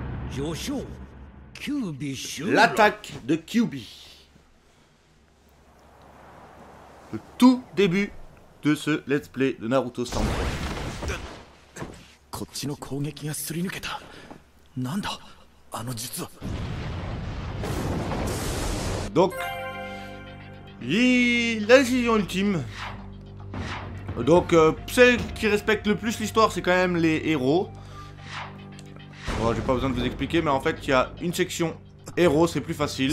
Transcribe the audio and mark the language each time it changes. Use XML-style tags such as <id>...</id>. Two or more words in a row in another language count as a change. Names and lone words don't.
<fr>L'attaque de Kyuubi. Le tout début de ce</fr> <en>let's play</en> <fr>de Naruto Storm 3.</fr> <ja>こっちの攻撃がすり抜けた。なんだあの術は。</ja> <fr>Donc, la décision ultime. Donc, celle qui respecte le plus l'histoire, c'est quand même les héros. Bon, j'ai pas besoin de vous expliquer, mais en fait, il y a une section héros, c'est plus facile.</fr>